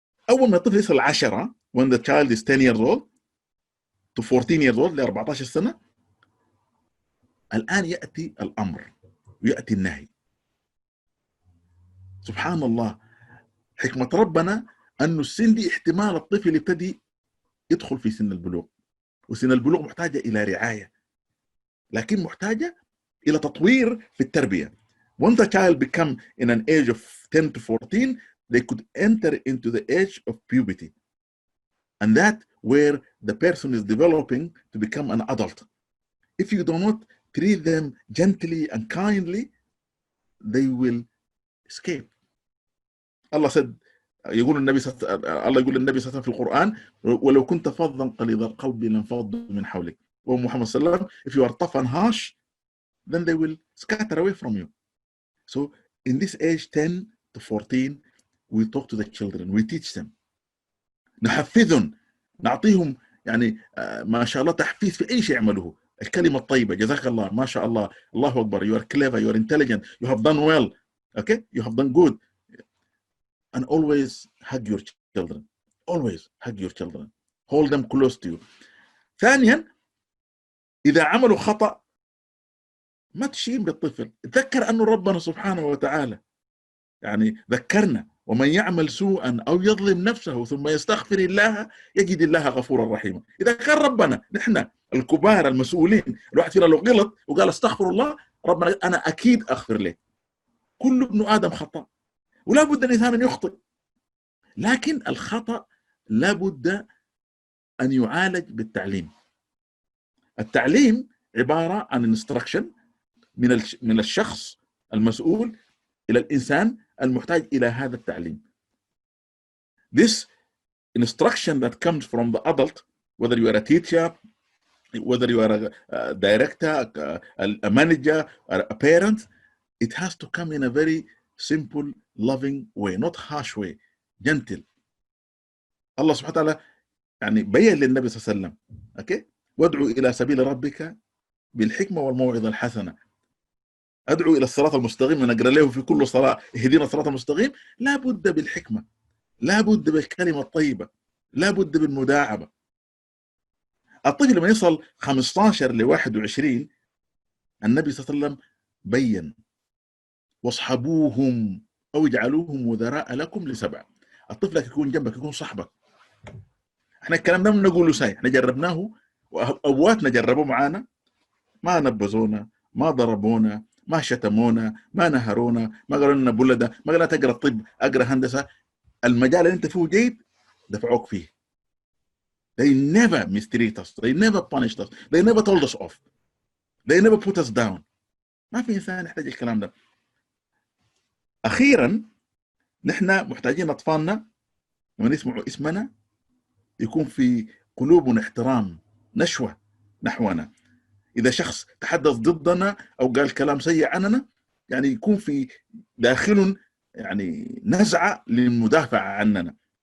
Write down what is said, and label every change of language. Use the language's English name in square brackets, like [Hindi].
[Arabic] أول ما الطفل يصل 10، [English] when the child is 10 years old [Arabic] to 14 years old، ل 14 سنة، الآن يأتي الأمر ويأتي النهي. سبحان الله، حكمة ربنا أنه السن دي احتمال الطفل يبتدي يدخل في سن البلوغ، وسن البلوغ محتاجة إلى رعاية، لكن محتاجة إلى تطوير في التربية. [English] When the child become in an age of 10 to 14, they could enter into the age of puberty. And that where the person is developing to become an adult. If you do not treat them gently and kindly, they will escape. [Arabic] الله said، يقول النبي الله يقول للنبي صلى الله عليه وسلم في القرآن: ولو كنت فظا غليظ القلب لانفضوا من حولك. ومحمد صلى الله عليه وسلم: [English] if you are tough and harsh, then they will scatter away from you. So in this age 10 to 14, we talk to the children, we teach them. [Arabic] نحفزهم، نعطيهم يعني ما شاء الله تحفيز في أي شيء يعملوه. الكلمة الطيبة، جزاك الله، ما شاء الله، الله أكبر، [English] you are clever, you are intelligent, you have done well, okay, you have done good. And always hug your children. Always hug your children. Hold them close to you. [Arabic] ثانيا، إذا عملوا خطأ ما تشين بالطفل، تذكر أنه ربنا سبحانه وتعالى يعني ذكرنا: ومن يعمل سوءا أو يظلم نفسه ثم يستغفر الله يجد الله غفورا رحيما. إذا كان ربنا، نحن الكبار المسؤولين، الواحد فينا لو غلط وقال استغفر الله، ربنا أنا أكيد أغفر له. كل ابن آدم خطأ، ولا بد الإنسان أن يخطئ، لكن الخطأ لا بد أن يعالج بالتعليم. التعليم عبارة عن instruction من الشخص المسؤول إلى الإنسان المحتاج إلى هذا التعليم. [English] This instruction that comes from the adult, whether you are a teacher, whether you are a director, a manager, or a parent, it has to come in a very simple, loving way, not harsh way, gentle. [Arabic] الله سبحانه وتعالى يعني بين للنبي صلى الله عليه وسلم، اوكي، وادعو الى سبيل ربك بالحكمه والموعظه الحسنه. ادعو الى الصراط المستقيم، ونقرا له في كل صلاه اهدنا الصراط المستقيم. لا بد بالحكمه، لا بد بالكلمه الطيبه، لا بد بالمداعبه. الطفل لما يصل 15 ل 21 النبي صلى الله عليه وسلم بين: واصحبوهم او اجعلوهم وذراء لكم لسبع. الطفل يكون جنبك، يكون صاحبك. احنا الكلام ده بنقوله ساي، احنا جربناه وابواتنا جربوه معانا، ما نبذونا، ما ضربونا، ما شتمونا، ما نهرونا، ما قالوا لنا بلده، ما قالوا تقرا طب، اقرا هندسه. المجال اللي انت فيه جيد دفعوك فيه. [English] They never mistreat us, they never punished us, they never told us off, they never put us down. [Arabic] ما في انسان يحتاج الكلام ده. اخيرا نحن محتاجين اطفالنا لما يسمعوا اسمنا يكون في قلوبنا احترام، نشوة نحونا. إذا شخص تحدث ضدنا أو قال كلام سيء عننا، يعني يكون في داخل يعني نزعة للمدافعة عننا.